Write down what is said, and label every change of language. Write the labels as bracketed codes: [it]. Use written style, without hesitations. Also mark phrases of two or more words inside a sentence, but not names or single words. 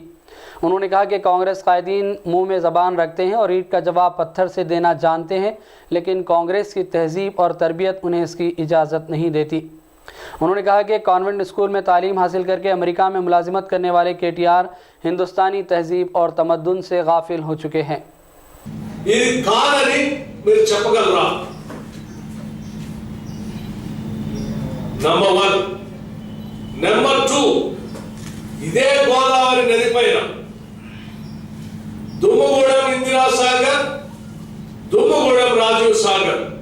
[ur] انہوں نے کہا کہ کانگریس قائدین منہ میں زبان رکھتے ہیں اور اینٹ کا جواب پتھر سے دینا جانتے ہیں، لیکن کانگریس کی تہذیب اور تربیت انہیں اس کی اجازت نہیں دیتی۔ انہوں نے کہا کہ [en] convent school [ur] میں تعلیم حاصل کر کے امریکہ میں ملازمت کرنے والے KTR ہندوستانی تہذیب اور تمدن سے غافل ہو چکے ہیں۔ [te] ఇది కాదని మీరు చెప్పగలరా? నంబర్ 1 నంబర్ 2 ఇదే గోదావరి నది పైన దుమ్మగూడెం ఇందిరా సాగర్ దుమ్మగూడెం రాజీవ్ సాగర్